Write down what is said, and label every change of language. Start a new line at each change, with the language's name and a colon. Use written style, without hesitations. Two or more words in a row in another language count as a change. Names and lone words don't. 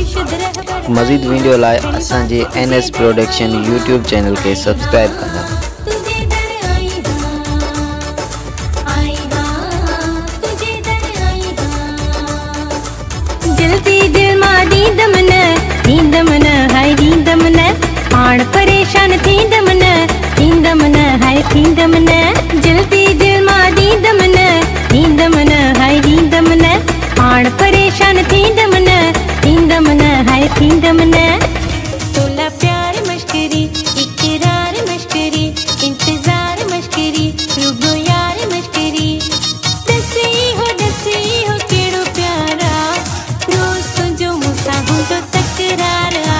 Sindhi: मज़ीद वीडियो लाए असांजे NS प्रोडक्शन यूट्यूब चैनल के सब्सक्राइब करना।
Saraiki: جلدی دل ماں ڈیندم نہ ہائے ڈیندم نہ پاݨ پریشان تھیندم نہ ہائے تھیندم نہ. جلدی دل ماں ڈیندم نہ ہائے ڈیندم نہ پاݨ پریشان تھیندم نہ ہائے تھیندم نہ. تولا پیار مشکری اقرار مشکری انتظار مشکری رُگو یار مشکری. دسی ہو کیڑو پیارا روز تُجھو موں ساں ہوندو تکرار اے.